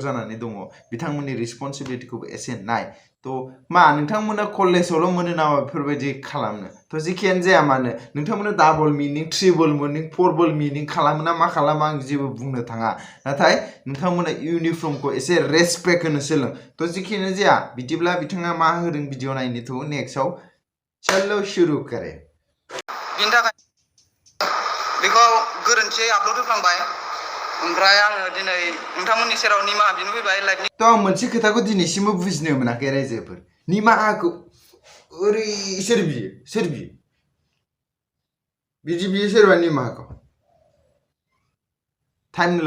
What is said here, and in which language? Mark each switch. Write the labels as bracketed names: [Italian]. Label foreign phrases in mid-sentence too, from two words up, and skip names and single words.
[Bodo] जानानै दङ बिथांमोननि रिसपन्सिबिलिटिखौबो एसे नाय थ' मा नोंथांमोना कलेजावल' मोनो नामा बेफोरबायदि खालामनो थ' जिखियानो जाया मानो नोंथांमोना डाबल मिनिं ट्रिपल मिनिं फरबल मिनिं खालामो ना मा खालामो आं जेबो बुंनो थाङा नाथाय नोंथांमोना इउनिफर्मखौ एसे रेसपेक्ट होनो सोलों थ' जिखियानो जाया बिदिब्ला बिथाङा मा होदों भिडिअ नायनो थ' नेक्स्टआव [Hindi] चलो शुरू करे [Bodo] बिनि थाखाय बेखौ गोरोन्थियै आपल'ड होफ्लांबाय ओमफ्राय आङो दिनै नोंथांमोननि सेराव निमाहा बिनो फैबाय लाइफनि थ' आं मोनसे खोथाखौ दिनैसिमबो बुजिनो मोनाखै रायजोफोर निमाहाखौ ओरै सोर बियो बिदि बियो सोरबा निमाहाखौ टाइमलाव